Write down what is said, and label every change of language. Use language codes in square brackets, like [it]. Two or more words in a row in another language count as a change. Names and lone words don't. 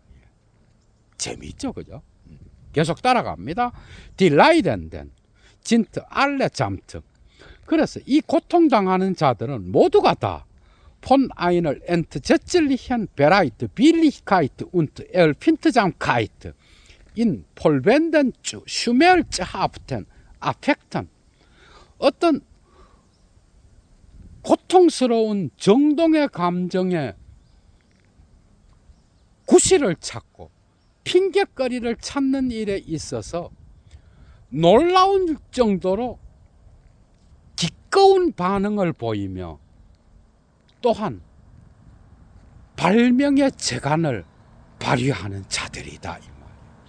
[ko] 재미있죠, 그죠? 계속 따라갑니다. [de] Die Leidenden sind allesamt. [ko] 그래서 이 고통당하는 자들은 모두가 다 [de] von einer entsetzlichen Bereitwilligkeit und Empfindsamkeit in vollenden schmerzhaften Affekten. [ko] 어떤 고통스러운 정동의 감정에 구실을 찾고 핑계거리를 찾는 일에 있어서 놀라운 정도로 기꺼운 반응을 보이며, 또한 발명의 재간을 발휘하는 자들이다, 이 말이에요.